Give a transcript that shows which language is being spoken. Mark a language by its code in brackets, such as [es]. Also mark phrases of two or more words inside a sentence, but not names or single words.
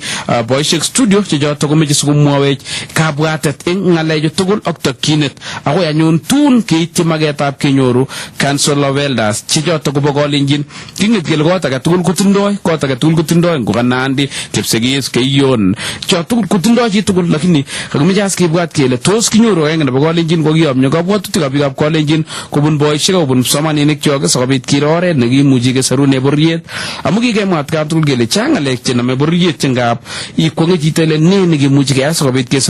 [kln] boishek studio chechoto komeche sikomwowech kabwatet eng ngalechu tugul ak tokyinet akoi anyun tun keityi maketab kenyoru [en] council of elders [kln] chechoto kobo Kalenjin kinget kele kot age tugul kotindoi ngo Nandi Kipsigis Keion cho tugul kotindoi chi tugul lakini kakimeche as kibwat kele tos kinyoru agenge nebo Kalenjin kokiyomyo kabwatutikab biikab Kalenjin kobun boishek kobun kipsomaninik chok sikobit kiro oret nekimuchi keserune bororiet amu kikemwa atkan tugul kele chang ngalek chenome bororiet chengap ikwonge chito ile ne nekimuchi keyai sikobit keser